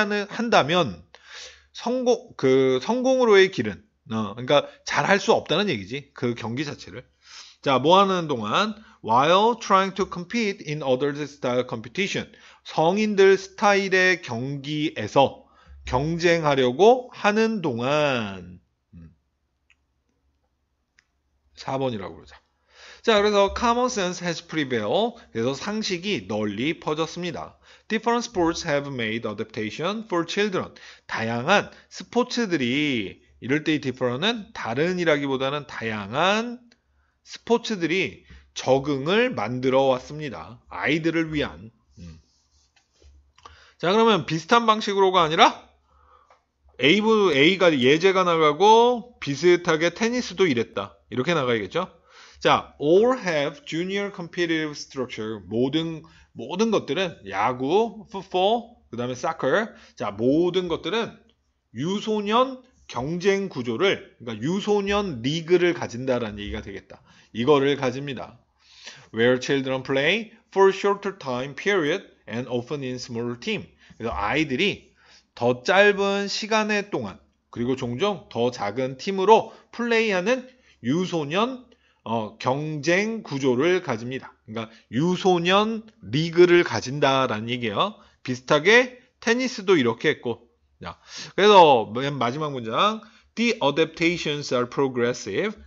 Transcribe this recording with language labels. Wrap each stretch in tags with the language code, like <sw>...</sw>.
<ko>한다면 성공으로의 길은 그러니까 잘할 수 없다는 얘기지 그 경기 자체를 자, 뭐 하는 동안</ko> <en>while trying to compete in other style competition</en> <ko>성인들 스타일의 경기에서 경쟁하려고 하는 동안 4번이라고 그러자. 자, 그래서</ko> <en>common sense has prevailed.</en> <ko>그래서 상식이 널리 퍼졌습니다.</ko> <en>Different sports have made adaptation for children.</en> <ko>다양한 스포츠들이 이럴 때 이 different은 다른이라기보다는 다양한 스포츠들이 적응을 만들어 왔습니다. 아이들을 위한. 자, 그러면 비슷한 방식으로가 아니라 A가 예제가 나가고 비슷하게 테니스도 이랬다. 이렇게 나가야겠죠?</ko> <en>자, all have junior competitive structure.</en> <ko>모든 것들은 야구, football, 그 다음에 soccer. 자, 모든 것들은 유소년 경쟁 구조를, 그러니까 유소년 리그를 가진다라는 얘기가 되겠다. 이거를 가집니다.</ko> <en>Where children play for shorter time period and often in smaller team.</en> <ko>그래서 아이들이 더 짧은 시간의 동안 그리고 종종 더 작은 팀으로 플레이하는 유소년 경쟁 구조를 가집니다. 그러니까 유소년 리그를 가진다라는 얘기예요. 비슷하게 테니스도 이렇게 했고 자, 그래서 맨 마지막 문장</ko> <en>The adaptations are progressive.</en>